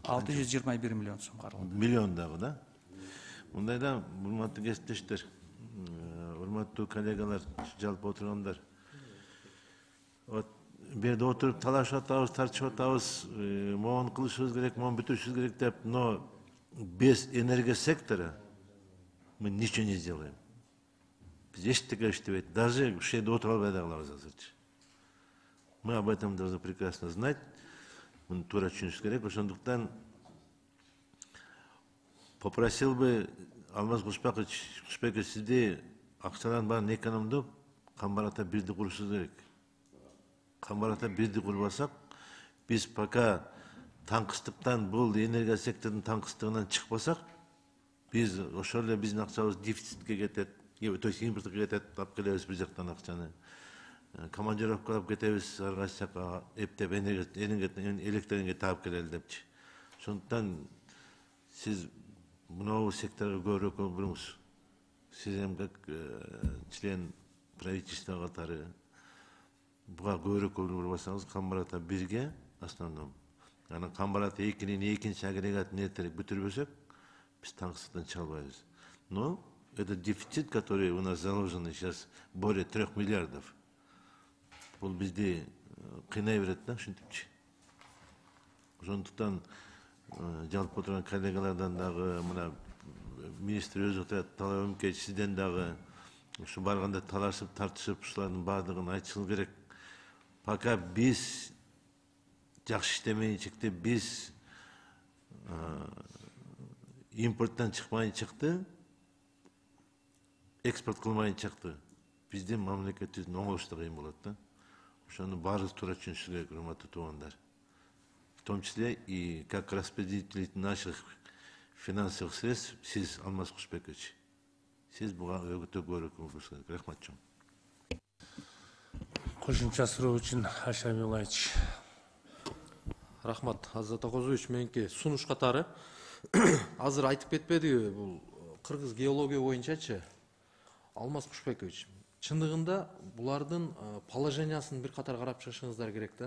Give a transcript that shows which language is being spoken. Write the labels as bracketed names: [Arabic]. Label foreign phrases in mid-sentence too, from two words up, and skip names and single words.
[Kyrgyz] 621 миллион сом каралды. Миллион дагы да? Мындайда, урматтуу кесиптештер, урматтуу коллегалар, жалпы отургандар. Берде отуруп талашып атабыз, тартышып атабыз, могуну кылышыбыз керек, могуну бүтүрүшүбүз керек деп, [Russian] но без энергия сектора мы ничего не сделаем. [Kyrgyz] Biz эчтеке иштебейт, даже ушул жерде отуруп албай да калабыз азырчы. [Russian] Мы об этом должны прекрасно знать, [Kyrgyz] муну туура түшүнүшүбүз керек. Ошондуктан [Russian] попросил бы [Kyrgyz] Алмаз Кушбекович, сизди акчалардын баарын экономдоп, Камбарата бирди курушубуз керек. Камбарата бирди курбасак, биз пока таңкыстыктан, бул энергия секторунун таңкыстыгынан чыкпасак, биз ошол эле биздин акчабыз дефицитке кетет, [Russian] то есть [Kyrgyz] импортко кетет, алып келебиз бир жактан акчаны. Командировка алып кетебиз, ар кайсы жакка эптеп электр таап келели депчи. Ошондуктан сиз мынау секторго көбүрөөк көңүл буруңуз. Сиз эми [Russian] как член правительства [Kyrgyz] катары буга көбүрөөк көңүл бурбасаңыз, Камбарата бирге основном. Анан Камбарата 2-нин экинчи агрегатын эртерээк бүтүрбөсөк, биз таңкыстыктан чыга албайбыз. [Russian] Но этот дефицит, который у нас заложен сейчас более 3 миллиардов, [Kyrgyz] бул бизди кыйнай берет да, ушинтипчи. Ошондуктан жалпы отурган коллегалардан дагы, мына министр өзү отурат, Талай Өмкеч, сизден дагы ушу барганда талашып, тартышып, ушулардын баардыгын айтышыбыз керек. Пока биз жакшы иштемейинчикти, биз импорттан чыкпайын чыкты, экспорт кылмайын чыкты, биздин мамлекетибиздин оңолушу кыйын болот да. Ошону баарыбыз туура түшүнүшүбүз керек, урматтуу туугандар. [Russian] В том числе и как распределитель наших финансовых средств, [Kyrgyz] сиз Алмаз Кушбекович. Сиз буга өтө көбүрөөк көңүл буруш керек. Рахмат чоң. Кошумча суроо үчүн Ашаби Улайчы. Рахмат, Азат Акозович, меники сунуш катары. Азыр айтып кетпедиби, бул кыргыз геология боюнчачы, Алмаз Кушбекович, чындыгында булардын положениясын бир катар карап чыгышыңыздар керек да.